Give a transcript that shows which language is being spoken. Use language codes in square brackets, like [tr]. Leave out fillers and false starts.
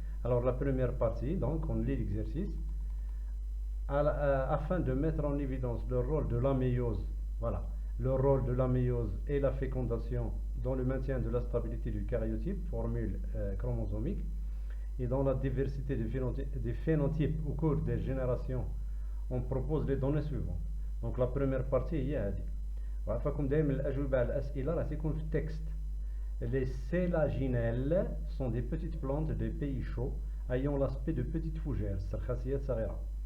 [fr] Alors la première partie, donc on lit l'exercice. Afin de mettre en évidence le rôle de la méiose, voilà, le rôle de la méiose et la fécondation dans le maintien de la stabilité du karyotype, formule chromosomique, et dans la diversité des phénotypes au cours des générations, on propose les données suivantes. Donc la première partie [ar] هي هذه. وعرفكم دائما الأجوبة على الأسئلة راح تكون في التكست. [fr] Les sélaginelles sont des petites plantes des pays chauds ayant l'aspect de petites fougères, [ar] سرخاسيات صغيرة.